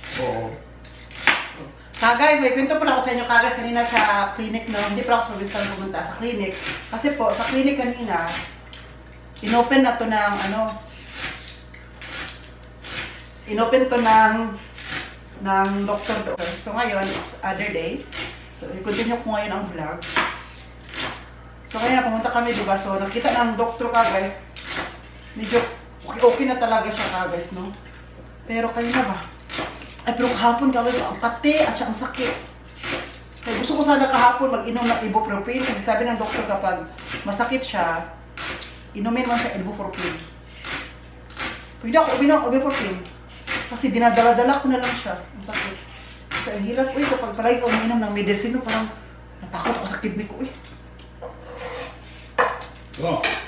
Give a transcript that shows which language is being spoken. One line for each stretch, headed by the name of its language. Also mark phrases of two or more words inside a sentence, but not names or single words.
Filipino: Guys, may kwento pala ako sa inyo guys kanina sa clinic, no? Hindi pa ako sa pumunta sa clinic. Kasi po, sa clinic kanina, inopen na to ng inopen to ng doctor doon. So ngayon,
English: it's other day.
Filipino: So, i-continue ko ngayon ang vlog. So ngayon, pumunta kami, diba? So, nakita ng doctor guys, medyo okay na talaga siya guys, no? Pero kayo na ba? Ay, pero kahapon guys, ang kate at saka ang sakit. Kaya gusto ko sana kahapon mag-inom ng ibuprofen. Kasi sabi ng doktor kapag masakit siya, inumin mo siya ibuprofen. Pwede ako uminom ng ibuprofen. Kasi dinadala-dala ko na lang siya. Ang sakit. Kasi ang hirap, kapag palagi ka uminom ng medicine, parang natakot ako sa kidney ko, So.